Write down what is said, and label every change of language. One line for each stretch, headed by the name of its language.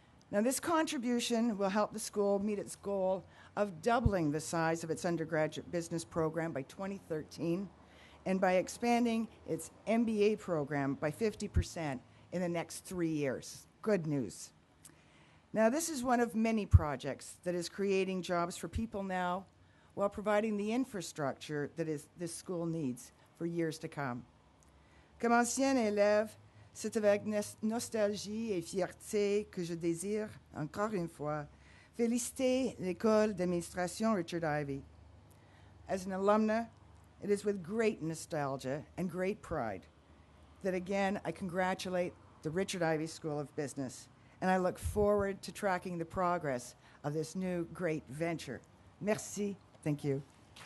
English: Now, this contribution will help the school meet its goal of doubling the size of its undergraduate business program by 2013 and by expanding its MBA program by 50% in the next 3 years. Good news. Now, this is one of many projects that is creating jobs for people now while providing the infrastructure that this school needs for years to come.
French: Comme ancien élève, c'est avec nostalgie et fierté que je désire, encore une fois, féliciter l'École d'administration Richard Ivey.
English: As an alumna, it is with great nostalgia and great pride that, again, I congratulate the Richard Ivey School of Business, and I look forward to tracking the progress of this new great venture. Merci. Thank you.